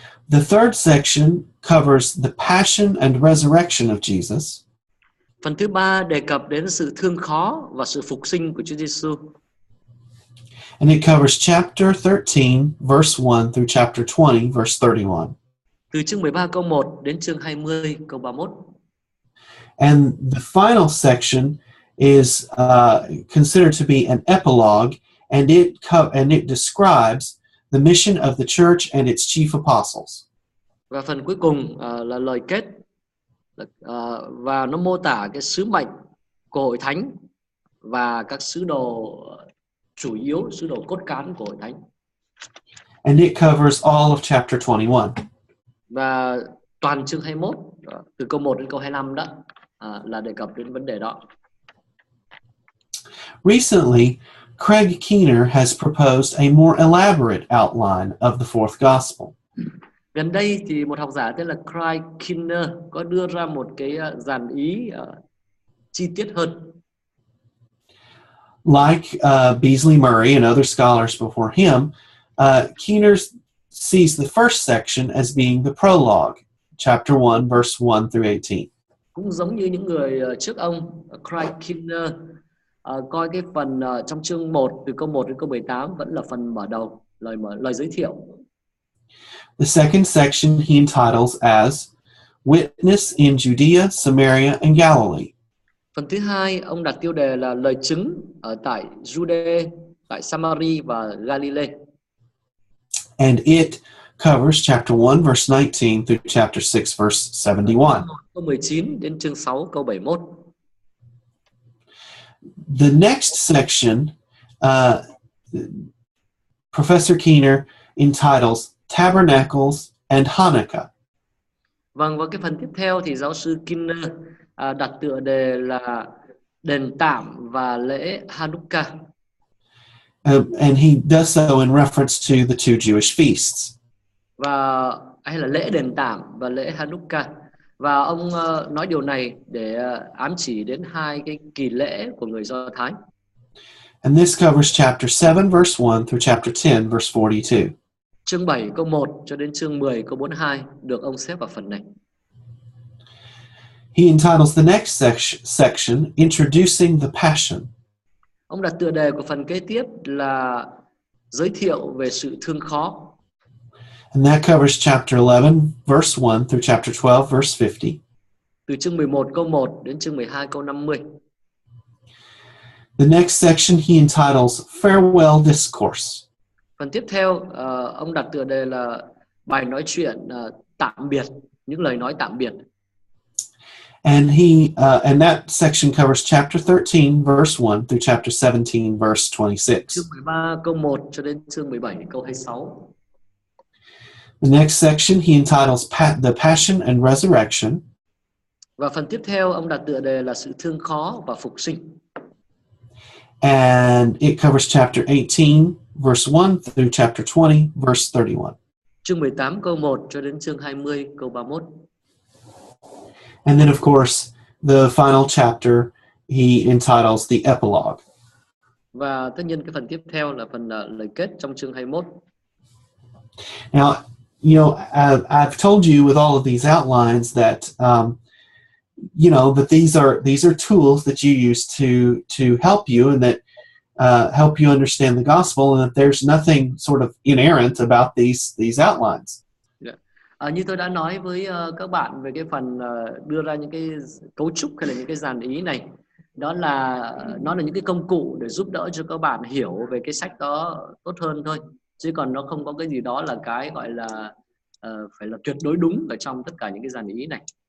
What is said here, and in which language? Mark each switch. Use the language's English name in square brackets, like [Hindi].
[English] The third section covers the passion and resurrection of Jesus. [Vietnamese] Phần thứ ba đề cập đến sự thương khó và sự phục sinh của Chúa Giêsu. [English] And it covers chapter 13, verse 1 through chapter 20, verse 31. [Vietnamese] Từ chương 13 câu 1 đến chương 20 câu 31. [English] And the final section is considered to be an epilogue, and it describes the mission of the church and its chief apostles. [Vietnamese] Và phần cuối cùng là lời kết, và nó mô tả cái sứ mệnh của hội thánh và các sứ đồ chủ yếu, sứ đồ cốt cán của hội thánh. [English] And it covers all of chapter 21. [Vietnamese] Và toàn chương 21 từ câu 1 đến câu 25 đó là đề cập đến vấn đề đó. [English] Recently, Craig Keener has proposed a more elaborate outline of the fourth gospel. [Vietnamese] Gần đây thì một học giả tên là Craig Keener có đưa ra một cái dàn ý chi tiết hơn. [English] Like Beasley Murray and other scholars before him, Keener sees the first section as being the prologue, chapter 1, verse 1 through 18. [Vietnamese] Cũng giống như những người trước ông, Craig Keener coi cái phần trong chương 1 từ câu 1 đến câu 18 vẫn là phần mở đầu, lời giới thiệu. [English] The second section he entitles as Witness in Judea, Samaria, and Galilee. [Vietnamese] Phần thứ hai ông đặt tiêu đề là lời chứng ở tại Jude, tại Samari và Galilee. [English] And it covers chapter 1, verse 19 through chapter 6, verse 71. [Vietnamese] Câu 19 đến chương 6 câu 71. [English] The next section, Professor Keener entitles Tabernacles and Hanukkah. [Vietnamese] Vâng, và cái phần tiếp theo thì giáo sư Keener đặt tựa đề là đền tạm và lễ Hanukkah. [English] And he does so in reference to the two Jewish feasts. [Vietnamese] Và hay là lễ đền tạm và lễ Hanukkah. Và ông nói điều này để ám chỉ đến hai cái kỳ lễ của người Do Thái. [English] And this covers chapter 7, verse 1 through chapter 10, verse 42. [Vietnamese] Chương 7 câu 1 cho đến chương 10 câu 42 được ông xếp vào phần này. [English] He entitles the next section Introducing the Passion. [Vietnamese] Ông đặt tựa đề của phần kế tiếp là giới thiệu về sự thương khó. [English] And that covers chapter 11, verse 1 through chapter 12, verse 50. [Vietnamese] Từ chương 11 câu 1 đến chương 12 câu 50. [English] The next section he entitles Farewell Discourse. [Vietnamese] Phần tiếp theo ông đặt tựa đề là bài nói chuyện tạm biệt, những lời nói tạm biệt. [English] And and that section covers chapter 13, verse 1 through chapter 17, verse 26. [Vietnamese] Chương 13 câu 1 cho đến chương 17 câu 26. [English] The next section he entitles The Passion and Resurrection. [Vietnamese] Và phần tiếp theo ông đặt tựa đề là sự thương khó và phục sinh. [English] And it covers chapter 18, verse 1 through chapter 20, verse 31. [Vietnamese] Chương 18 câu 1 cho đến chương 20 câu 31. [English] And then, of course, the final chapter he entitles The Epilogue. [Vietnamese] Và tất nhiên cái phần tiếp theo là phần lời kết trong chương 21. [English] Now, you know, I've told you with all of these outlines that, that these are tools that you use to help you and that help you understand the gospel, and that there's nothing sort of inerrant about these outlines. [Vietnamese] Như tôi đã nói với các bạn về cái phần đưa ra những cái cấu trúc hay là những cái dàn ý này, đó là nó là những cái công cụ để giúp đỡ cho các bạn hiểu về cái sách đó tốt hơn thôi, chứ còn nó không có cái gì đó là cái gọi là phải là tuyệt đối đúng ở trong tất cả những cái dàn ý này.